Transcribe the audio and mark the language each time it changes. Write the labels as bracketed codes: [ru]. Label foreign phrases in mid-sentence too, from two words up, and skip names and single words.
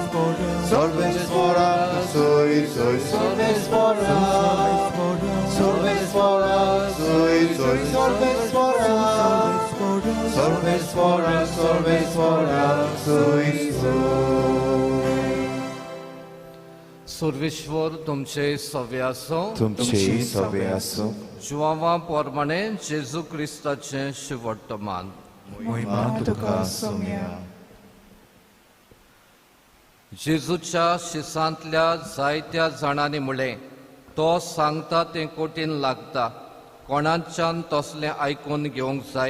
[kok] Sorvesporak, sui, sui, sorvesporak. Sorvesporak, sui, sui, sorvesporak. Sorvesporak, sorvesporak, sui, sui. सर्वेश्वर तुमचे सवे आसो. तुमचेही सवे आसो. जुवांवा पोरमाणे जेजू क्रिस्ताचें शिवर्तमान. महिमा तुका सौम्या. जेजूच्या शिसांतल्या जायत्या जाणांनी म्हळें तो सांगता तें कठीण लागता, कोणाच्यान तसलें आयकून घेवंक जाय.